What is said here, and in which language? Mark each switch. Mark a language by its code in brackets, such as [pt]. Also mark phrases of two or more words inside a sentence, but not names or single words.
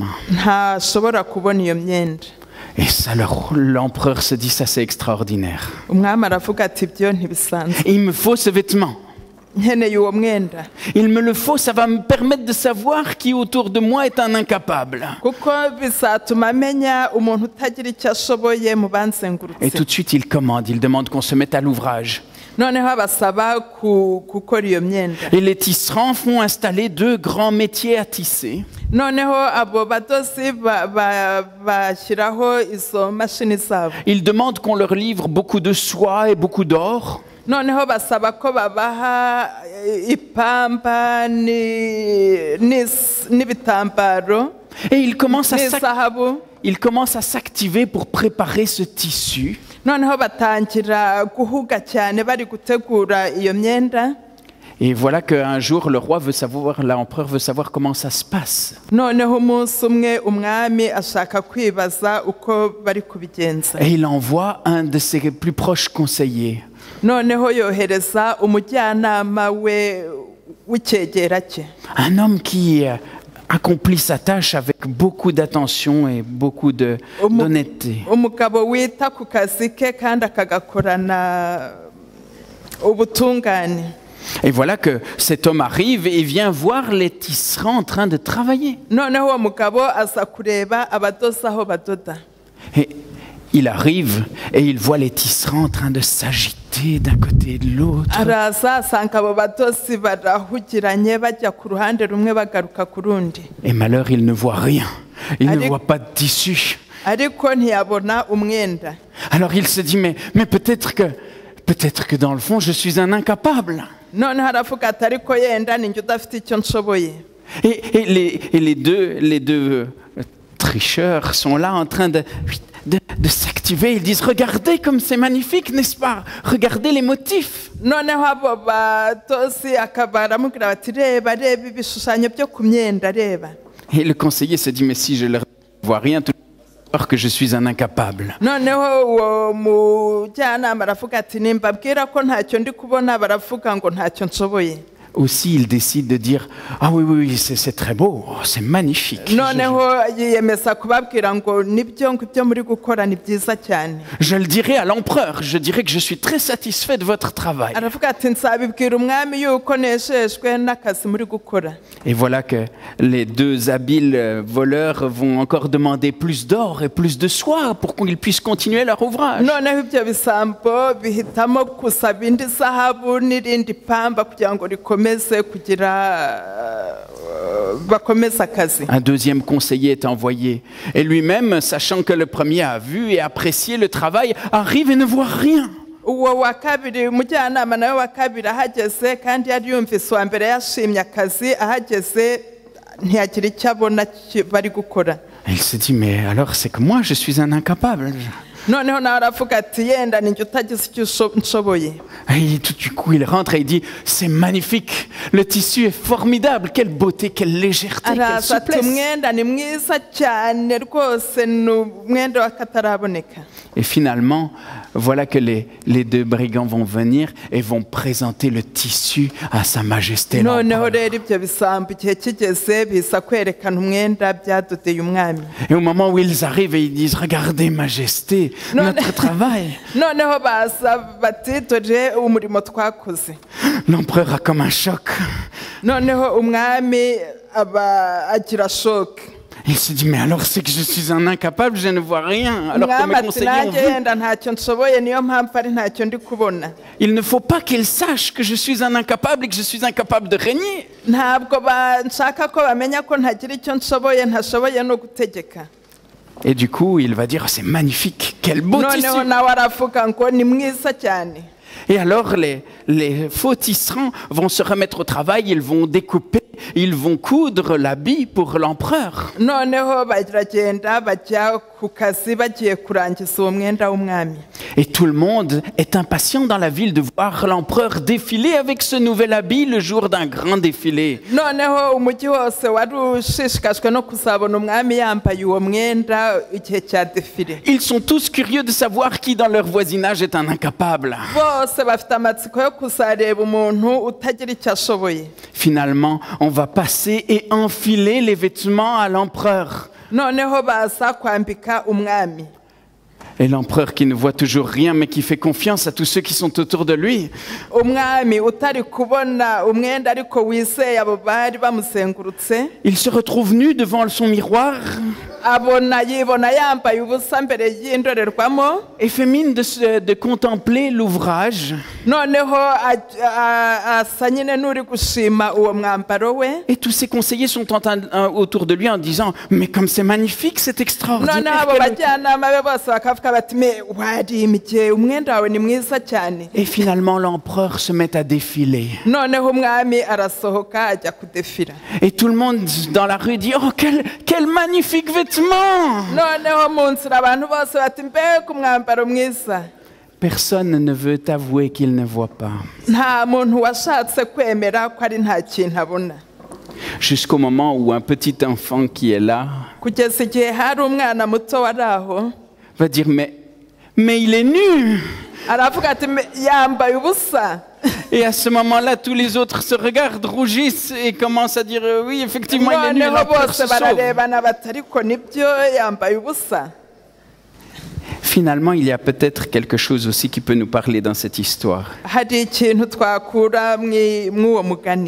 [rw] ntashobora kubona iyo myenda. [fr] Et ça, l'empereur se dit, ça c'est extraordinaire. [rw] Umwami aravuga ati ibyo ntibisanzwe. [fr] Il me faut ce vêtement. [rw] Nkeneye uwo mwenda. [fr] Il me le faut, ça va me permettre de savoir qui autour de moi est un incapable. [rw] Kuko bizatuma amenya umuntu utagira icyo ashoboye mu [fr] Et [rw] banzengurutse. [fr] tout de suite, il commande, il demande qu'on se mette à l'ouvrage. [rw] noneho abasaba gukora iyo myenda. [fr] Et les tisserands font installer 2 grands métiers à tisser. [rw] Noneho abo badozi bashyiraho izo mashini zabo. [fr] Ils demandent qu'on leur livre beaucoup de soie et beaucoup d'or. [rw] Noneho basaba ko babaha ipamba n'ibitambaro [fr] Et ils commencent [rw] n'izahabu. [fr] à s'activer pour préparer ce tissu. [rw] Noneho batangira guhuga cyane bari gutegura iyo myenda. [fr] Et voilà qu'un jour, l'empereur veut savoir comment ça se passe. [rw] Noneho umunsi umwe umwami ashaka kwibaza uko bari kubigenza. [fr] Et il envoie un de ses plus proches conseillers. [rw] Noneho yohereza umujyanama we w'icyegera cye. [fr] Un homme qui accomplit sa tâche avec beaucoup d'attention et beaucoup d'honnêteté. [rw] Umugabo wita ku kazi ke kandi akagakorana ubutungane. [fr] Et voilà que cet homme arrive et vient voir les tisserands en train de travailler. [rw] Noneho uwo mugabo aza kureba abadozi aho badoda. [fr] Et il arrive et il voit les tisserands en train de s'agiter d'un côté et de l'autre. [rw] Araza asanga abo badozi barahugiranye bajya ku ruhande rumwe bagaruka ku rundi. [fr] Et malheur, il ne voit rien. Il ne voit pas de tissu. [rw] Ariko ntiyabona umwenda. [fr] Alors il se dit, mais peut-être que dans le fond, je suis un incapable. [rw] Noneho aravuga ati ariko yenda ninjye udafite icyo nshoboye. [fr] Et les deux tricheurs sont là en train de s'activer. Ils disent, regardez comme c'est magnifique, n'est-ce pas? Regardez les motifs. [rw] Noneho abo badozi akaba aramubwira bati reba ibishushanyo byo ku myenda reba. [fr] Et le conseiller se dit, mais si je ne vois rien, tout le monde va savoir que je suis un incapable. [rw] Noneho uwo mujyanama aravuga ati nimbabwira ko ntacyo ndi kubona baravuga ngo ntacyo nshoboye. [fr] Aussi, il décide de dire, ah oui, c'est très beau, c'est magnifique. [rw] Noneho yiyemeza kubabwira ngo nibyo ngibyo muri gukora ni byiza cyane. [fr] Je le dirai à l'empereur, je dirai que je suis très satisfait de votre travail. [rw] Aravuga ati nzabibwira umwami yuko nejejwe n'akazi muri gukora. [fr] Et voilà que les 2 habiles voleurs vont encore demander plus d'or et plus de soie pour qu'ils puissent continuer leur ouvrage. [rw] Noneho ibyo bisambo bihitamo gusaba indi zahabu n'irindi pamba kugira ngo rikomeze kugira bakomeze akazi. [fr] Un 2e conseiller est envoyé. Et lui-même, sachant que le premier a vu et apprécié le travail, arrive et ne voit rien. [rw] Uwo wa kabiri umujyanama nawe wa kabiri ahageze kandi yari yumvise uwa mbere yashimye akazi ahageze ntiyagira icyo abona bari gukora. [fr] Il se dit, mais alors c'est que moi je suis un incapable. [rw] Noneho nawe aravuga ati yenda ninjye utagize icyo nshoboye. [fr] Et tout du coup il rentre et il dit, c'est magnifique, le tissu est formidable, quelle beauté, quelle légèreté, quelle [rw] Araza ati [fr] souplesse. [rw] umwenda ni mwiza cyane rwose ni umwenda w'akataraboneka. [fr] Et finalement, voilà que les 2 brigands vont venir et vont présenter le tissu à Sa Majesté [rw] Noneho [fr] l'empereur. [rw] rero ibyo bisambo igihe kigeze biza kwerekana umwenda byadodeye umwami. [fr] Et au moment où ils arrivent et ils disent, regardez Majesté, notre travail. [rw] Noneho baza bati dore umurimo twakoze. [fr] L'empereur a comme un choc. [rw] Noneho umwami aba agira shock. [fr] Il se dit, mais alors c'est que je suis un incapable, je ne vois rien. Alors que [rw] Umwami [fr] mes [rw] ati [fr] conseillers ont [rw] nanjye [fr] vu. [rw] yenda ntacyo nshoboye niyo mpamvu ari ntacyo ndi kubona. [fr] Il ne faut pas qu'ils sachent que je suis un incapable et que je suis incapable de régner. [rw] Ntabwo nshaka ko bamenya ko ntagira icyo nshoboye ntashoboye no gutegeka. [fr] Et du coup, il va dire, c'est magnifique, quel beau tissu. [rw] Noneho nawe aravuga ngo ni mwiza cyane. [fr] Et alors, les faux tisserands vont se remettre au travail, ils vont découper, ils vont coudre l'habit pour l'empereur. [rw] Noneho baragenda bajya ku kazi bagiye kurangiza uwo mwenda w'umwami. [fr] Et tout le monde est impatient dans la ville de voir l'empereur défiler avec ce nouvel habit le jour d'un grand défilé. [rw] Noneho umujyi wose wari ushishikajwe no kuzabona umwami yambaye uwo mwenda igihe cya defile. [fr] Ils sont tous curieux de savoir qui dans leur voisinage est un incapable. [rw] Bose bafite amatsiko yo kuzareba umuntu utagira icyo ashoboye. [fr] Finalement, on va passer et enfiler les vêtements à l'empereur. [rw] Noneho baza kwambika umwami. [fr] Et l'empereur qui ne voit toujours rien mais qui fait confiance à tous ceux qui sont autour de lui. [rw] umwami utari kubona umwenda ariko wizeye abo bari bamuzengurutse [fr] Il se retrouve nu devant son miroir [rw] yibona yambaye ubusa mbere y'indorerwamo [fr] et fait mine de contempler l'ouvrage. [rw] noneho asa nyine n'uri gushima uwo mwambaro we. [fr] Et tous ses conseillers sont autour de lui en disant « Mais comme c'est magnifique, c'est extraordinaire [rw] noneho abo bajyanama be bose bakavuga bati me warimye umwenda wawe ni mwiza cyane. » [fr] Et finalement, l'empereur se met à défiler. [rw] noneho umwami arasohoka ajya kudefira. [fr] Et tout le monde dans la rue dit « Oh, quel magnifique vêtement !» [rw] noneho mu nzira abantu bose bati mbega umwambaro mwiza. [fr] Personne ne veut avouer qu'il ne voit pas. [rw] nta muntu washatse kwemera ko ari nta kintu abona. [fr] Jusqu'au moment où un petit enfant qui est là [rw] kugeza igihe hari umwana muto wari aho [fr] va dire mais il est nu. [rw] aravuga ati yambaye ubusa. [fr] Et à ce moment-là, tous les autres se regardent, rougissent et commencent à dire oui, effectivement, il est nu. La peur se sauve. [rw] bararebana bati ariko nibyo yambaye ubusa. [fr] Finalement, il y a peut-être quelque chose aussi qui peut nous parler dans cette histoire. [rw] hari ikintu twakura mw'uwo mugani.